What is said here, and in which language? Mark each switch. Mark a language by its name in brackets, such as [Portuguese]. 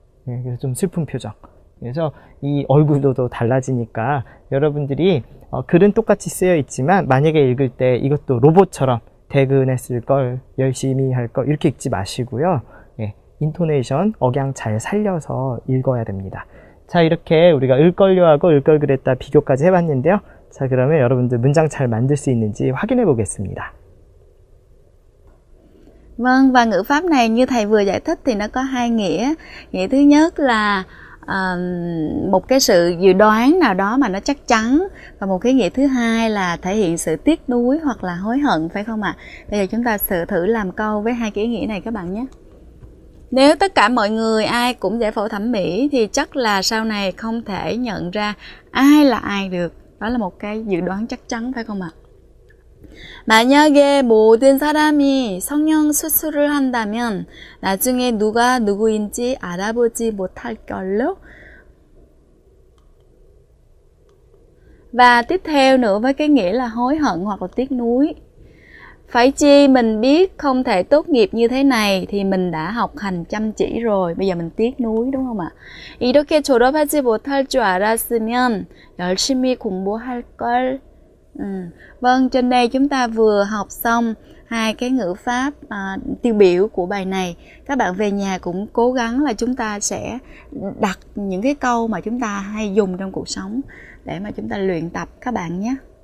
[Korean] 그래서 좀 슬픈 표정. 그래서 이 얼굴도 달라지니까 여러분들이 글은 똑같이 쓰여 있지만 만약에 읽을 때 이것도 로봇처럼 퇴근했을 걸, 열심히 할 걸 이렇게 읽지 마시고요. 인토네이션, 억양 잘 살려서 읽어야 됩니다. 자, 이렇게 우리가 을걸요하고 을걸 그랬다 비교까지 해봤는데요. 자, 그러면 여러분들 문장 잘 만들 수 있는지 확인해 보겠습니다. [Vietnamese] Vâng, và ngữ pháp này như thầy vừa giải thích thì nó có hai nghĩa. Nghĩa thứ nhất là một cái sự dự đoán nào đó mà nó chắc chắn. Và một cái nghĩa thứ hai là thể hiện sự tiếc nuối hoặc là hối hận, phải không ạ? Bây giờ chúng ta thử làm câu với hai cái ý nghĩa này các bạn nhé. Nếu tất cả mọi người ai cũng giải phẫu thẩm mỹ thì chắc là sau này không thể nhận ra ai là ai được. Đó là một cái dự đoán chắc chắn, phải không ạ? [Korean] 만약에 모든 사람이 성형 수술을 한다면 나중에 누가 누구인지 알아보지 못할 걸로. [Vietnamese] Và tiếp theo nữa với cái nghĩa là hối hận hoặc là tiếc nuối. Phải chi mình biết không thể tốt nghiệp như thế này thì mình đã học hành chăm chỉ rồi. Bây giờ mình tiếc nuối đúng không ạ? [Korean] 이렇게 졸업하지 못할 줄 알았으면 열심히 공부할 걸. [Vietnamese] Vâng, trên đây chúng ta vừa học xong hai cái ngữ pháp tiêu biểu của bài này. Các bạn về nhà cũng cố gắng là chúng ta sẽ đặt những cái câu mà chúng ta hay dùng trong cuộc sống để mà chúng ta luyện tập các bạn nhé.